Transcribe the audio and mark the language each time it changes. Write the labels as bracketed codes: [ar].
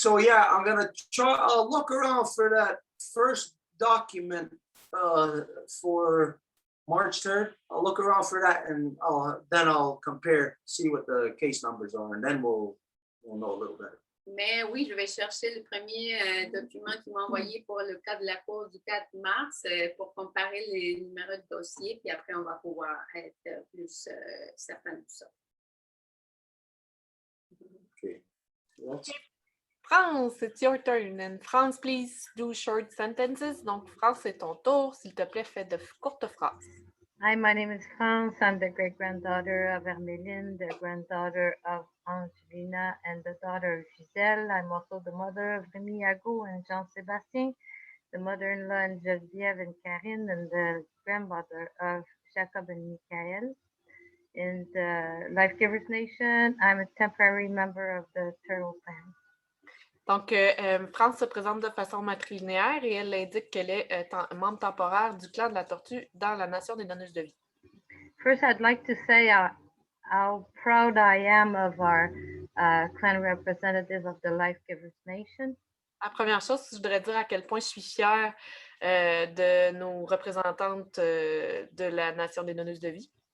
[en] So yeah, I'll look around for that first document for March 3rd. I'll look around for that and I'll compare, see what the case numbers are, and then we'll know a little better. [fr] Mais oui, je vais chercher le premier document qu'ils m'ont envoyé pour le cas de la cour du 4 mars pour comparer les numéros de dossier, puis après, on va pouvoir être plus certain de ça. [en] Okay. France, it's your turn. And France, please do short sentences. [fr] Donc, France, c'est ton tour. S'il te plaît, fais de courtes phrases. [en] Hi, my name is France. I'm the great-granddaughter of Hermeline, the granddaughter of Angelina, and the daughter of Giselle. I'm also the mother of Remy Ago and Jean-Sébastien, the mother-in-law of Geneviève and Karine, and the grandmother of Jacob and Michael. In the Life Givers Nation, I'm a temporary member of the Turtle Clan. [fr] Donc, France se présente de façon matrilinéaire et elle indique qu'elle est membre temporaire du clan de la tortue dans la nation des donneuses de vie. [en] First, I'd like to say how proud I am of our clan representative of the Life Givers Nation. [fr] La première chose, je voudrais dire à quel point je suis fière de nos représentantes de la nation des donneuses de vie.